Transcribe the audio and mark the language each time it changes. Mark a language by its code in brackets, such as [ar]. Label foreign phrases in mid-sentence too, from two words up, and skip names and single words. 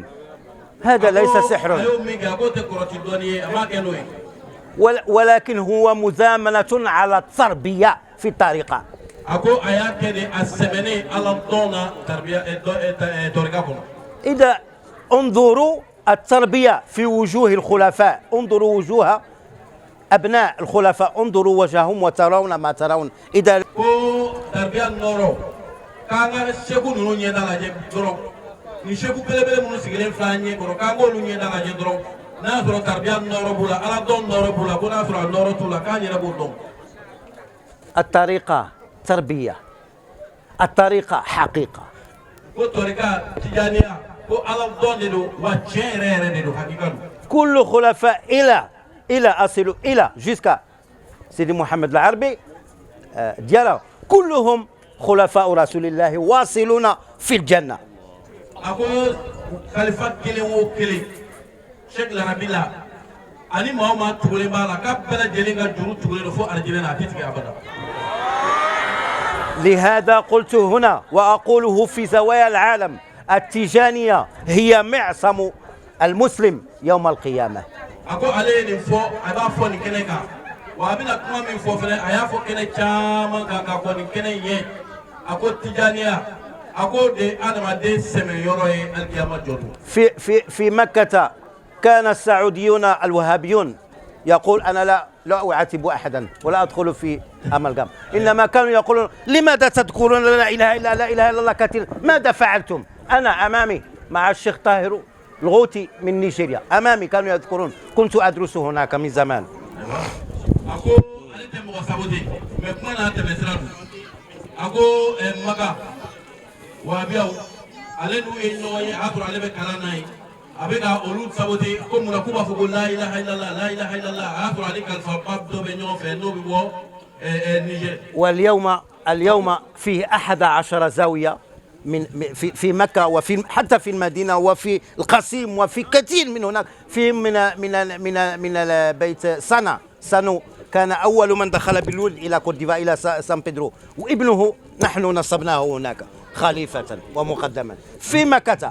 [ar] هذا ليس سحر ولكن هو مزامنة على التربية في الطريقة. إذا انظروا التربية في وجوه الخلفاء، انظروا وجوه أبناء الخلفاء، انظروا وجههم وترون ما ترون. إذا [bm] ni sheku belebele munu sigilen fila ɲɛ kɔrɔ k'an k'olu ɲɛ da lajɛ dɔrɔn n'a y'a sɔrɔ taribiya nɔrɔ b'u la ala dɔn nɔrɔ b'u la ko n'a y'a sɔrɔ a nɔrɔ t'u la k'an yɛrɛ b'o dɔn. [ar] الطريقة تربية، الطريقة حقيقة. [bm] ko tɔrika tijaniya ko ala dɔn de don wa tiɲɛ yɛrɛ yɛrɛ de don hakika don. [ar] كل خلفاء إلى أصل إلى jusqu'à سيدي محمد العربي ديالا كلهم خلفاء رسول الله واصلون في الجنة. [bm] ako kalifa kelen o kelen Cheikh Larabila ani maa o maa tugulen b'a la k'a bɛɛ lajɛlen ka juru tugulen don fo alijinɛ na a tɛ tigɛ abada. [ar] لهذا قلت هنا وأقوله في زوايا العالم التيجانية هي معصم المسلم يوم القيامة. [bm] ako ale ye nin fɔ a b'a fɔ nin kɛnɛ kan wa a bɛna kuma min fɔ fɛnɛ a y'a fɔ kɛnɛ caman kan ka fɔ nin kɛnɛ in ye a ko tijaniya. [ar] في مكة كان السعوديون الوهابيون يقول أنا لا أعاتب أحدا ولا أدخل في أمالغام، إنما كانوا يقولون لماذا تذكرون لا إله إلا الله كثير؟ ماذا فعلتم؟ أنا أمامي مع الشيخ طاهر الغوثي من نيجيريا أمامي كانوا يذكرون، كنت أدرس هناك من زمان. [bm] wabiyaw ale n'u ye ɲɔgɔn ye a sɔrɔ ale bɛ kalan na ye a bɛ ka olu sabote ko munna k'u b'a fɔ ko [ar] لا إله إلا الله لا إله إلا الله [bm] a y'a sɔrɔ ale kalifa ba dɔ bɛ ɲɔgɔn fɛ n'o bɛ bɔ نيجير. [ar] اليوم فيه 11 زاوية في مكة، وفي حتى في المدينة وفي القصيم وفي كثير من هناك. في من البيت سانو كان أول من دخل بالولد إلى كوت ديفوار إلى سان بيدرو، وابنه نحن نصبناه هناك خليفة ومقدما في مكة.